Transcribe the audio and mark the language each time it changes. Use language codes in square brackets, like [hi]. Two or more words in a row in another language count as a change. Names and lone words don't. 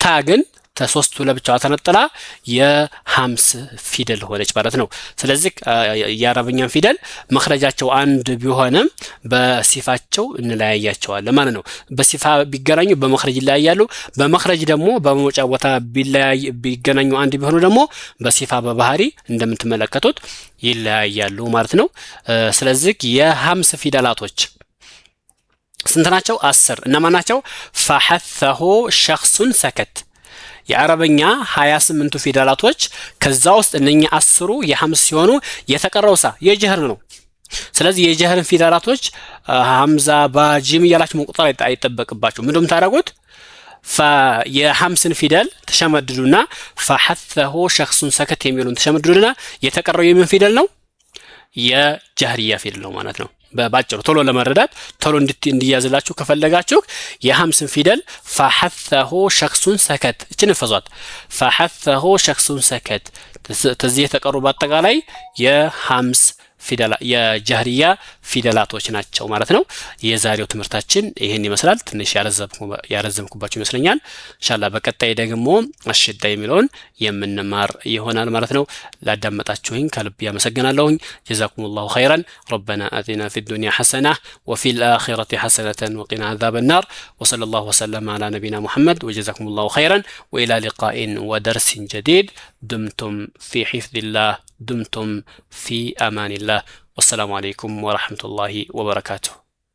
[am] ግን ተሶስቱ ለብቻዋ ተነጥላ የሐምስ ፊደል ሆነች ማለት ነው ስለዚህ የአረብኛን ፊደል መخرጃቸው አንድ ቢሆንም በሲፋቸው እንለያያቸዋለን ማለት ነው በሲፋ ቢገናኙ በመخرጅ ይለያያሉ በመخرጅ ደግሞ በመውጫ ቦታ ቢገናኙ አንድ ቢሆኑ ደግሞ በሲፋ በባህሪ እንደምትመለከቱት ይለያያሉ ማለት ነው ስለዚህ የሐምስ ፊደላቶች ስንት ናቸው 10 እነማን ናቸው [ar] فحثه شخص سكت [am] የአረበኛ 28ቱ ፊደላቶች ከዛ ውስጥ እነኛ 10ሩ የሐምስ ሲሆኑ የተቀረውሳ የጀህር ነው ስለዚህ የጀህርን ፊደላቶች ሐምዛ ባጂም ያላችሁ መቁጠር አይጠበቅባችሁ ምንድነው ታደርጉት የሐምስን ፊደል ተሸመድዱና [ar] فحثه شخص سكت [am] የሚሉን ተሸመድዱና የተቀረው የምን ፊደል ነው የጀህሪያ ፊደል ነው ማለት ነው በባጭሩ ቶሎ ለመረዳት ቶሎ እንዲያዝላችሁ ከፈለጋችሁ የሐምስን ፊደል [ar] فحثه شخص سكت [am] እቺን ፈዟት [ar] فحثه شخص سكت [am] ተዚህ የተቀሩ በአጠቃላይ የሐምስ ፊደላ የጀህሪያ ፊደላቶች ናቸው ማለት ነው የዛሬው ትምህርታችን ይሄን ይመስላል ትንሽ ያረዘምኩባችሁ ይመስለኛል ኢንሻአላህ በቀጣይ ደግሞ አሽዳ የሚለውን የምንማር ይሆናል ማለት ነው ላዳመጣችሁኝ ከልብ ያመሰግናለሁኝ [ar] جزاكم الله خيرا ربنا آتنا في الدنيا حسنة وفي الآخرة حسنة وقنا عذاب النار وصلى الله وسلم على نبينا محمد وجزاكم الله خيرا وإلى لقاء ودرس جديد دمتم في حفظ الله دمتم في أمان الله والسلام عليكم ورحمة الله وبركاته